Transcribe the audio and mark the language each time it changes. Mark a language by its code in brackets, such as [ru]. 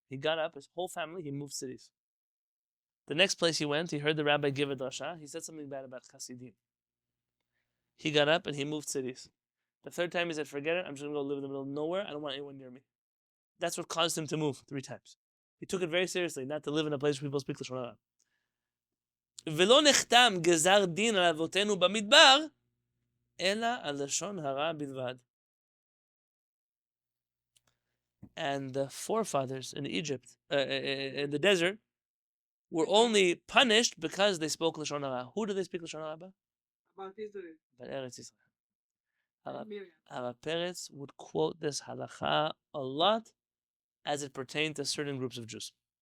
[en] He got up, his whole family, he moved cities. The next place he went, he heard the rabbi give a drasha. He said something bad about Hasidim. He got up and he moved cities. The third time he said, forget it, I'm just going to go live in the middle of nowhere. I don't want anyone near me. That's what caused him to move 3 times. He took it very seriously, not to live in a place where people speak Lashon Hara. [he] ולא נחתם גזר דין על אבותינו במדבר, אלא על לשון הרע בלבד. [en] And the forefathers in Egypt, in the desert, were only punished because they spoke Lashon Hara. Who do they speak Lashon Hara about? About Israel. About Eretz Yisrael. And Miriam. Our parents would quote this halacha a lot as it pertained to certain groups of Jews.